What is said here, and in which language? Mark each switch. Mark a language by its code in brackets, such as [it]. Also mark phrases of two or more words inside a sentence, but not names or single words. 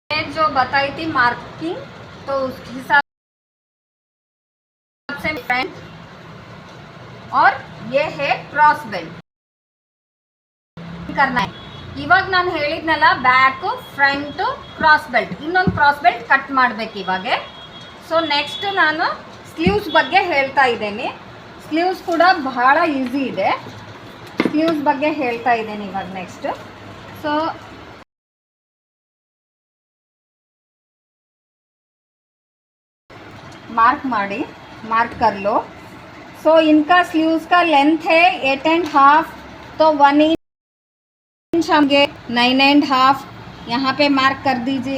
[hi] जो बताई थी मार्किंग, तो उस हिसाब से फ्रंट, और ये है [en] cross belt [hi] करना है। [kn] ಇವಾಗ ನಾನು ಹೇಳಿದ್ನಲ್ಲ [en] back front cross belt, [kn] ಇನ್ನೊಂದು [en] cross belt [kn] ಕಟ್ ಮಾಡಬೇಕು ಇವಾಗ. [en] so next [kn] ನಾನು ಸ್ಲೀವ್ಸ್ ಬಗ್ಗೆ ಹೇಳ್ತಾ ಇದ್ದೀನಿ. ಸ್ಲೀವ್ಸ್ ಕೂಡ ಬಹಳ ಈಸಿ ಇದೆ. ಸ್ಲೀವ್ಸ್ ಬಗ್ಗೆ ಹೇಳ್ತಾ ಇದ್ದೀನಿ ಇವಾಗ ನೆಕ್ಸ್ಟ್. [hi] ಸೊ मार्क मारी, मार्क कर लो. सो इनका स्लीव्स का लेंथ है 8.5, तो 1 इंच हमगे 9.5 यहाँ पे मार्क कर दीजिए.